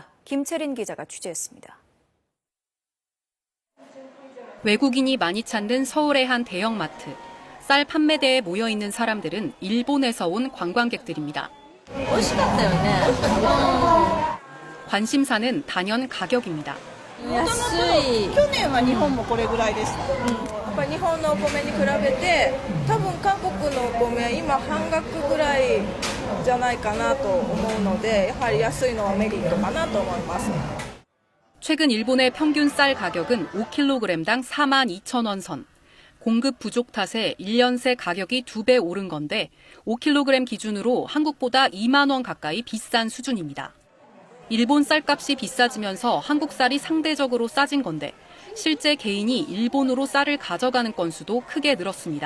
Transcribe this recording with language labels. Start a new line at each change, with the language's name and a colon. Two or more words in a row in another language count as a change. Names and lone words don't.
Korean: 김채린 기자가 취재했습니다. 외국인이 많이 찾는 서울의 한 대형마트. 쌀 판매대에 모여있는 사람들은 일본에서 온 관광객들입니다. 관심사는 단연 가격입니다.
Japanese: 去年は日本もこれぐらいでした。やっぱり日本のお米に比べて、多分韓国のお米今半額ぐらいじゃないかなと思うので、やはり安いのはメリットかなと思います。
Korean: 최근 일본의 평균 쌀 가격은 5kg당 42,000원 선. 공급 부족 탓에 1년 새 가격이 2배 오른 건데 5kg 기준으로 한국보다 2만 원 가까이 비싼 수준입니다. 일본 쌀값이 비싸지면서 한국 쌀이 상대적으로 싸진 건데 실제 개인이 일본으로 쌀을 가져가는 건수도 크게 늘었습니다.